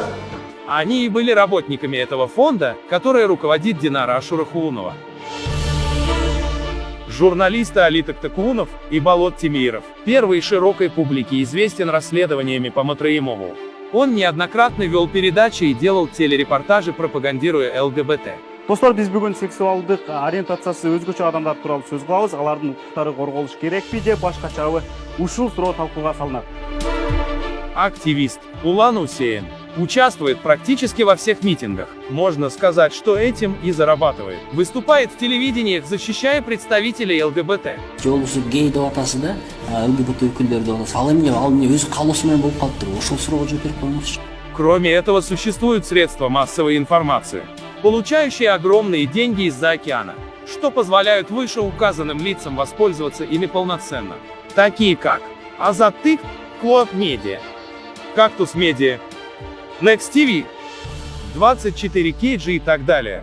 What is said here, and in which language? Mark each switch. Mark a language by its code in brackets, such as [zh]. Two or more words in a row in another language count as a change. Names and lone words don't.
[ru] Они и были работниками этого фонда, который руководит Динара Ашурахунова. Журналисты Али Токтакунов и Болот Тимиров, первый широкой публике известен расследованиями по Матраимову. Он неоднократно вел передачи и делал телерепортажи, пропагандируя ЛГБТ. [ky] Достор, биз бүгүн сексуалдык ориентациясы өзгөчө адамдар тууралуу сөз кылабыз. Алардын укуктары корголуш керекпи же башкачабы? Ушул суроо талкууга салынат. [ru] Активист Улан Усейн участвует практически во всех митингах. Можно сказать, что этим и зарабатывает. Выступает в телевидениях, защищая представителей ЛГБТ. [ky] Жолусу гей деп атасы да, ЛГБТ өкүлдөрү деп атасы. Ал эмне өзү каалоосу менен болуп калыптыр. Ошол суроого жооп берип коюңузчу. [ru] Кроме этого, существуют средства массовой информации, получающие огромные деньги из-за океана, что позволяют вышеуказанным лицам воспользоваться ими полноценно. Такие как Азаттык, Клоак Медиа, Кактус Медиа, Next TV, 24KG и так далее.